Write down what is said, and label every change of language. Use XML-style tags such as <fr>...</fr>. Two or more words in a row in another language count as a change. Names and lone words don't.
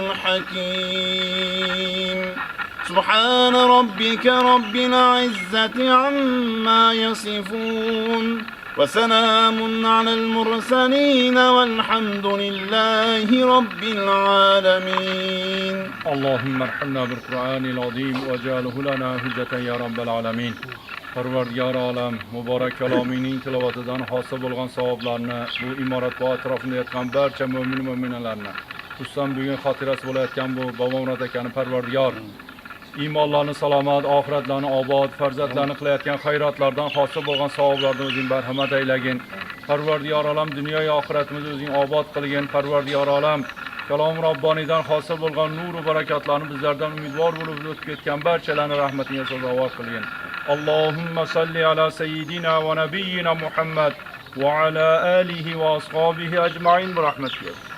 <ar>الحكيم سبحان ربك رب العزة عما يصفون وسلام على المرسلين والحمد لله رب العالمين اللهم ارحمنا بالقرآن العظيم واجعله لنا حجة يا رب العالمين.</ar> <uz>Parvardigar olam, muborak kalomining tilovatidan hosil bo'lgan savoblarni bu imorat va atrofida yotgan barcha mo'min mo'minalarni, xususan bugun xotirasi bo'layotgan bu Bobomurod akani Parvardigar iymonlarni salomat, oxiratlarni obod, farzandlarni qilayotgan xayrotlardan hosil bo'lgan savoblarni o'zing marhamat aylagin. Parvardigar olam, dunyo va oxiratimizni o'zing obod qilgin. Parvardigar olam, kalom Robboniydan hosil bo'lgan nur va barakotlarni bizlardan umidvor bo'lib o'tib ketgan barchalarni rahmatingga sazovor qilgin.</uz> <ar>اللهم صل على سيدنا ونبينا محمد وعلى آله وأصحابه أجمعين برحمتك.</ar>